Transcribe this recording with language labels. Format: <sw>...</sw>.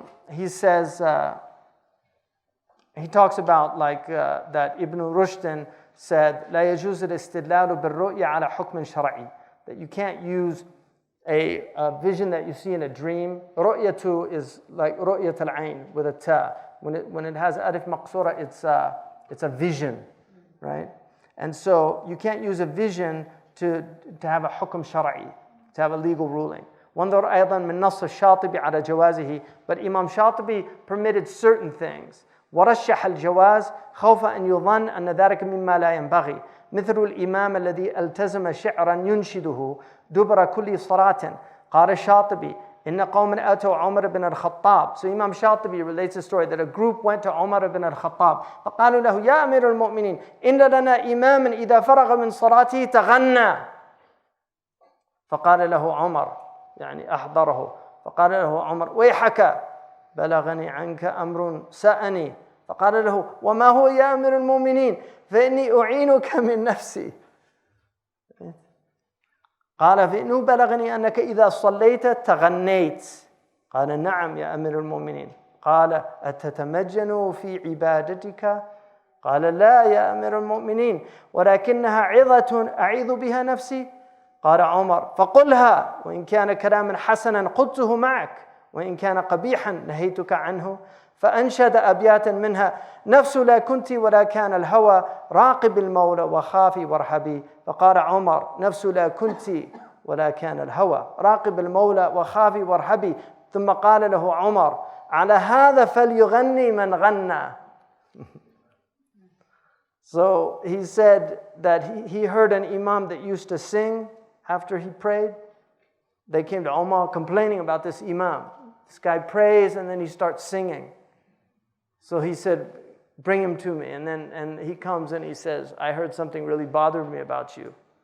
<en>He says, he talks about that Ibn Rushd said,</en> <ar>لا يجوز الاستدلال بالرؤية على حكم شرعي,</ar> <en>that you can't use a vision that you see in a dream. رؤية is like</en> <ar>رؤية العين</ar> <en>with a ta. When it has alif maqsura, it's a vision, right? And so you can't use a vision to have a حكم شرعي, to have a legal ruling.</en> <ar>وانظر أيضا من نص الشاطبي على جوازه.</ar> <en>But Imam Shatibi permitted certain things.</en> <ar>ورشح الجواز خوف أن يظن أن ذلك مما لا ينبغي مثل الإمام الذي التزم شعرا ينشده دبر كل صلاة. قال الشاطبي إن قوما أتوا عمر بن الخطاب.</ar> <en>So Imam Shatibi relates a story that a group went to Umar ibn al-Khattab</en> <ar>فقالوا له يا أمير المؤمنين إن لنا إماما إذا فرغ من صلاته تغنى. فقال له عمر يعني أحضره فقال له عمر ويحك بلغني عنك أمر سأني. فقال له وما هو يا أمير المؤمنين فإني أعينك من نفسي. قال فإنه بلغني أنك إذا صليت تغنيت. قال نعم يا أمير المؤمنين. قال أتتمجن في عبادتك؟ قال لا يا أمير المؤمنين ولكنها عظة أعيذ بها نفسي. قال عمر فقلها وإن كان كلاما حسنا قلته معك وإن كان قبيحا نهيتك عنه. فأنشد أبياتا منها نفس لا كنت ولا كان الهوى راقب المولى وخافي وارهبي. فقال عمر نفس لا كنت ولا كان الهوى راقب المولى وخافي وارهبي. ثم قال له عمر على هذا فليغني من غنى.</ar> <en>So he said that he heard an imam that used to sing after he prayed. They came to Umar complaining about this imam. This guy prays and then he starts singing. So he said, bring him to me. And he comes and he says, I heard something really bothered me about you.</en>